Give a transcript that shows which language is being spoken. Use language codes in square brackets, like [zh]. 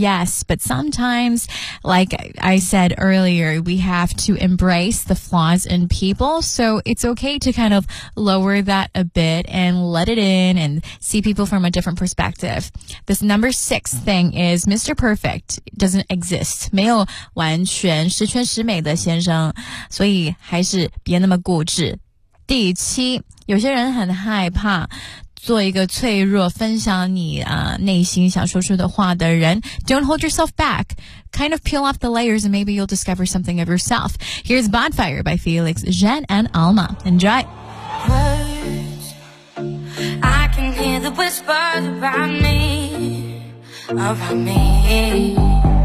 [en] Yes, but sometimes, like I said earlier, we have to embrace the flaws in people. So it's okay to kind of lower that a bit and let it in and see people from a different perspective. This number six thing is Mr. Perfect doesn't exist. [zh] 没有完全十全十美的先生，所以还是别那么固执。第七，有些人很害怕做一个脆弱分享你内心想说出的话的人。 [en] Don't hold yourself back. Kind of peel off the layers and maybe you'll discover something of yourself. Here's Bonfire by Felix, Jen and Alma. Enjoy. Words, I can hear the whispers around me, about me.